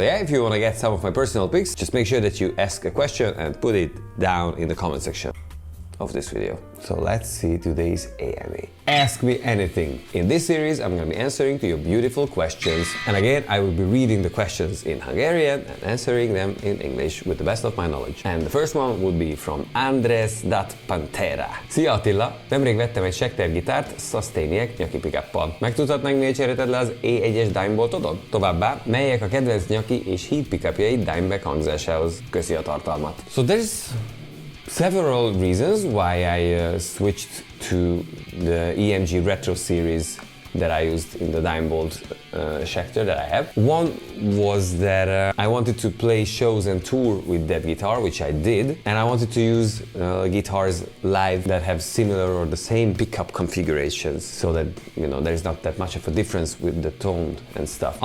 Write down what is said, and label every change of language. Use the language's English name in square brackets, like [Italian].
[English] So yeah, if you want to get some of my personal picks, just make sure that you ask a question and put it down in the comment section of this video. So let's see today's AMA. Ask me anything. In this series, I'm gonna be answering to your beautiful questions. And again, I will be reading the questions in Hungarian and answering them in English with the best of my knowledge. And the first one would be from Andres dat Pantera. [Hungarian] Szia Attila! Nemrég vettem egy Schecter gitárt, Sustainiac nyaki pickuppal. Megtudhatnánk, miért cserélted le az E1-es Dimeboltodon? Továbbá, melyek a kedvenc nyaki és heat pickupjaid Dimebag hangzásához? Köszi a tartalmat. [English] So there's several reasons why I switched to the EMG Retro series that I used in the Dimebolt Schecter that I have. One was that I wanted to play shows and tour with that guitar, which I did, and I wanted to use guitars live that have similar or the same pickup configurations, so that, you know, there's not that much of a difference with the tone and stuff.